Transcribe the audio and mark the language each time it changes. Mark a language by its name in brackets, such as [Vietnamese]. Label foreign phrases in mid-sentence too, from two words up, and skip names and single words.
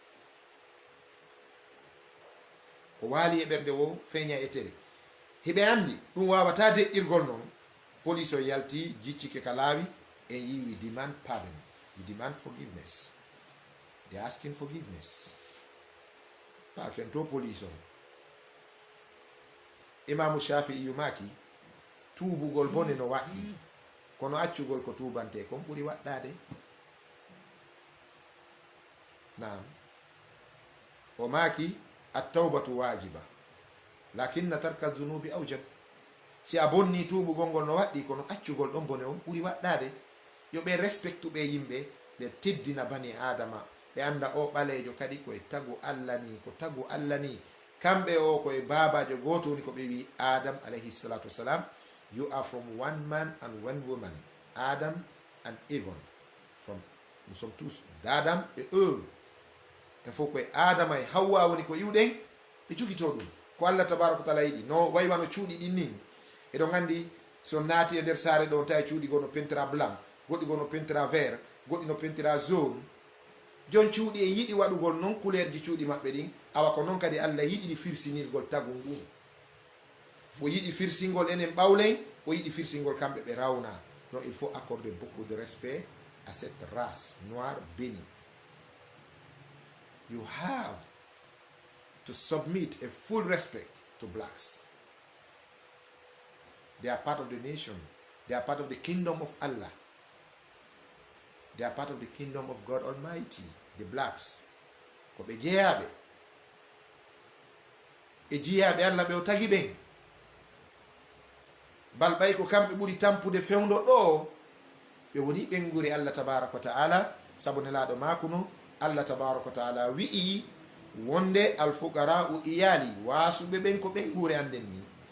[Fula] ko waali e ɓernde wo feeña e tere heɓe andi ɗum wawata deƴƴirgol noon police o yalti jiccike ka laawi en yi [English] we demand pardon, we demand forgiveness. They are asking forgiveness. [Fula] Pa ken to police on Imamu Shafi'i yumaki tuubugol bone no waɗɗi kono accugol ko tuubante kon ɓuri waɗɗade. [Arabic] Naam [Fula] o maki [Arabic] التوبة واجبة لكن ترك الذنوب أوجب. [Fula] Si a bonni tuubugol ngol no waɗɗi kono accugol ɗon bone on ɓuri waɗɗade. Yo ɓe respectu ɓe yimɓe ɓe teddina bani adama ɓe anda o ɓalejo kadi koye tagu Allah ni ko tagu Allah ni kamɓe o koye babajo goto woni ko ɓe wi Adam [Arabic] عليه الصلاة والسلام, [English] you are from one man and one woman, Adam and Eve. [French] From nous sommes tous d'Adam et Ève. Il faut [Fula] koye Adama e Hawwa woni ko iwɗen ɓe cukito ɗum ko Allah [Arabic] تبارك وتعالى [Fula] yiɗi no way wano cuuɗi ɗin nin eɗon gandi so naati e nder saare ɗon tawi cuuɗi gono pentira blanc, goɗɗi gono pentira vert, goɗɗi no pentira jaune. jon cuuɗi e yiɗi waɗugol noon couleur ji cuuɗi maɓɓe ɗin awa ko noon kadi Allah yiɗi firsinirgol tagu ngu, o yiɗi firsingol enen ɓawlen, o yiɗi firsingol kamɓe ɓe rawna. [French] Donc il faut accorder beaucoup de respect à cette race noire bénie. [English] You have to submit a full respect to blacks. They are part of the nation. They are part of the kingdom of Allah. They are part of the kingdom of God Almighty, the blacks. [Fula] Ko ɓe jeeyaɓe e jiyaɓe Allah ɓe o tagi ɓen bal ɓay ko kamɓe ɓuri tampude fewdo ɗo ɓe woni ɓenguri Allah [Arabic] تبارك وتعالى, [Fula] sabu nelaɗo makuno Allah [Arabic] تبارك وتعالى [Fula] wi'i wonde alfugara u iyali wasuɓe ɓen ko ɓengure anden ni.